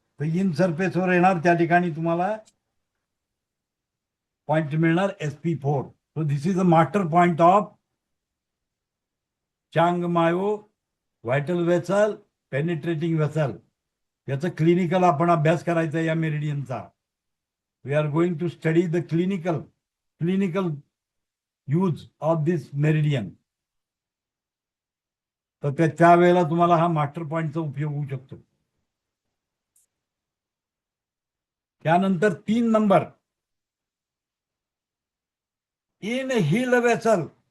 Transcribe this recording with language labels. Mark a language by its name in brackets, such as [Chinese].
[Marathi] तर इन सरफेसवर येणार, त्या ठिकाणी तुम्हाला पॉइंट मिळणार SP4. [English] So this is a master point of चांग मायो vital vessel, penetrating vessel. [Marathi] याचं क्लिनिकल आपण अभ्यास करायचा या मेरिडियनचा. [English] We are going to study the clinical use of this meridian. [Marathi] तर त्यावेळेला तुम्हाला हा मास्टर पॉइंटचा उपयोग होऊ शकतो. त्यानंतर 3 नंबर इन हिल वेसल.